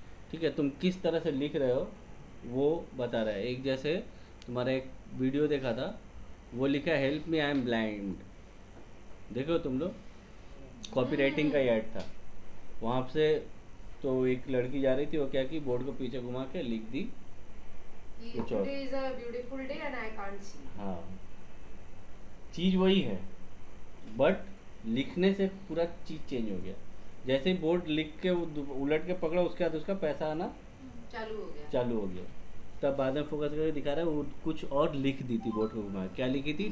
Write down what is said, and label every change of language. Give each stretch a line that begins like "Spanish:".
Hindi: ठीक है, तुम किस तरह से लिख रहे हो वो बता रहा है। एक जैसे तुम्हारा एक वीडियो देखा था, वो लिखा है help मी I am blind, देखो तुम लोग, कॉपीराइटिंग का ही ऐड था वहाँ से। तो एक लड़की जा रही थी, वो क्या की बोर्ड को पीछे घुमा के लिख दी कुछ और।
English: Today is a beautiful day and I can't see.
Hindi: हाँ, चीज़ वही है, बट लिखने से पूरा चीज़ चेंज हो गया। जैसे ही बोर्ड लिख के उलट के पकड़ा, उसके बाद उसका पैसा आना चालू हो गया। तब बाद में फोकस करके दिखा रहा है वो कुछ और लिख दी थी बोर्ड को घुमा के। क्या लिखी थी?